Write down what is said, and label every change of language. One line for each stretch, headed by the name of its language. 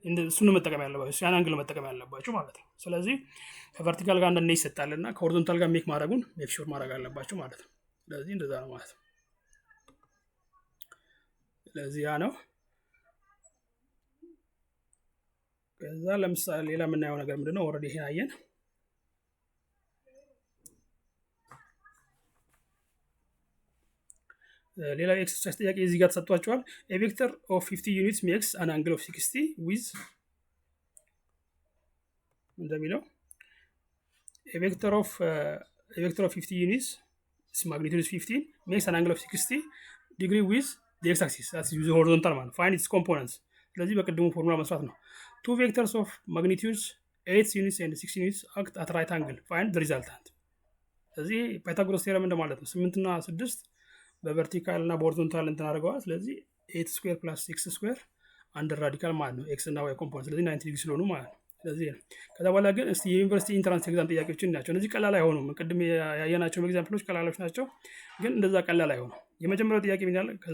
Amharic: እሱን መጠቀም ያለባችሁ ያን አንግል መጠቀም ያለባችሁ ማለት ነው። ስለዚህ ከቨርቲካል ጋር እንደነ ይሰጣልና ከሆሪዞንታል ጋር ሜክ ማድረጉን ሜክ ሹር ማድረግ አለባችሁ ማለት ነው። ስለዚህ እንደዛ ነው ማለት ነው። ስለዚህ ያ ነው። ከዛ ለምሳሌ ሌላ የምናየው ነገር ምንድነው? ኦልሬዲ ይሄን አየን። ሌላ ኤክሰርሳይዝ ጥያቄ እዚህ ጋር ተሰጥቷቸዋል።
English: a vector of 50 units makes an angle of 60 with እንደሚለው a vector of 50 units its magnitude is 15 makes an angle of 60 degree with the x-axis that's the horizontal man. Find its components.
Amharic: ስለዚህ በቅድሙ ፎርሙላ መስራት ነው።
English: two vectors of magnitudes 8 units and 6 units act at right angle. Find the resultant.
Amharic: ስለዚህ ፓይታጎረስ ቴረም እንደማለት ነው። 8 እና 6 በቨርቲካል እና በሆሪዞንታል እንትን አድርገዋል። ስለዚህ 8 ስኩዌር ፕላስ 6 ስኩዌር አንደር ራዲካል ማለት ነው ኤክስ እና ዋይ ኮምፖነንት። ስለዚህ 90 ዲግሪ ስለሆኑ ማለት ነው። ስለዚህ ነው። ከዛ በኋላ ግን እስቲ የዩኒቨርሲቲ ኢንትራንስ ኤግዛም ጥያቄዎችን ናቸው። እነዚህ ቀላል አይሆኑም። ቅድም ያየናቸው ኤግዛምፕሎች ቀላሎች ናቸው፣ ግን እንደዛ ቀላል አይሆኑም። የመጀመሪያው ጥያቄ ምን ይላል?